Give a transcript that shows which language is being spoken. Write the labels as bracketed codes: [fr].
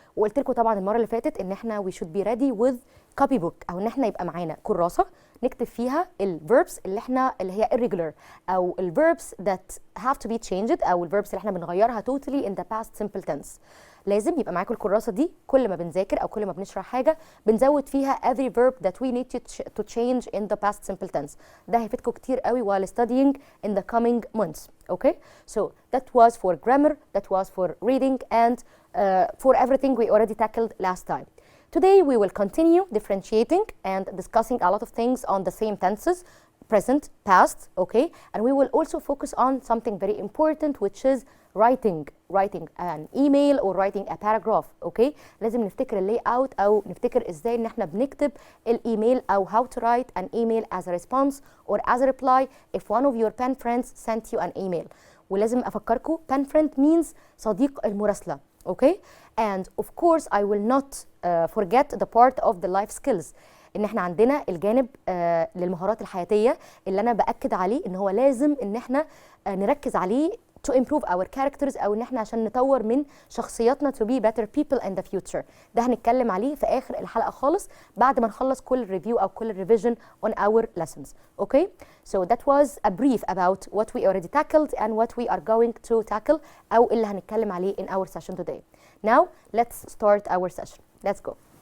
[ar] وقلت لكم طبعا المرة اللي فاتت ان احنا [en] we should be ready with copybook [ar] او ان احنا يبقى معانا كراسة نكتب فيها الverbs اللي هي irregular او الverbs [en] that have to be changed [ar] او الverbs اللي احنا بنغيرها [en] totally in the past simple tense. [ar] لازم يبقى معاكم الكراسة دي كل ما بنذاكر او كل ما بنشرح حاجة بنزود فيها [en] every verb that we need to change in the past simple tense. [ar] ده هيفيدكم كتير قوي [en] while studying in the coming months. Okay, so that was for grammar, that was for reading, and for everything we already tackled last time. Today we will continue differentiating and discussing a lot of things on the same tenses, present, past, okay? And we will also focus on something very important, which is writing an email or writing a paragraph, okay? [ar] لازم نفتكر اللي اوت أو نفتكر إزاي إن إحنا بنكتب الإيميل أو [en] how to write an email as a response or as a reply if one of your pen friends sent you an email. [ar] ولازم أفكركم [en] pen friend means [ar] صديق المراسلة. [en] Okay, and of course I will not forget the part of the life skills. [ar] ان احنا عندنا الجانب للمهارات الحياتيه اللي انا باكد عليه ان هو لازم ان احنا نركز عليه [en] to improve our characters [ar] او ان احنا عشان نطور من شخصياتنا [en] to be better people in the future. [ar] ده هنتكلم عليه في اخر الحلقه خالص بعد ما نخلص كل ريفيو او كل [en] revision on our lessons. Okay, so that was a brief about what we already tackled and what we are going to tackle [ar] او اللي هنتكلم عليه [en] in our session today. Now let's start our session. Let's go.